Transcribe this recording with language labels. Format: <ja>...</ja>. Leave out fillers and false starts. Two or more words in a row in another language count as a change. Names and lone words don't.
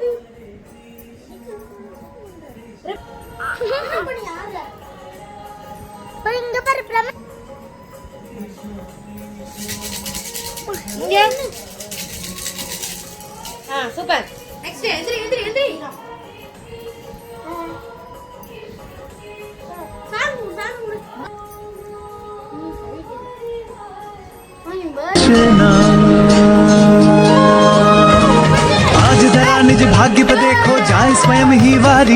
<ta>இங்க பாரு பிரம இங்க சூப்பர். நெக்ஸ்ட் எந்திரி எந்திரி எந்திரி.</ta> <hi>आज जरा निज भाग्य पर देखो जाए स्वयं ही वारी।</hi>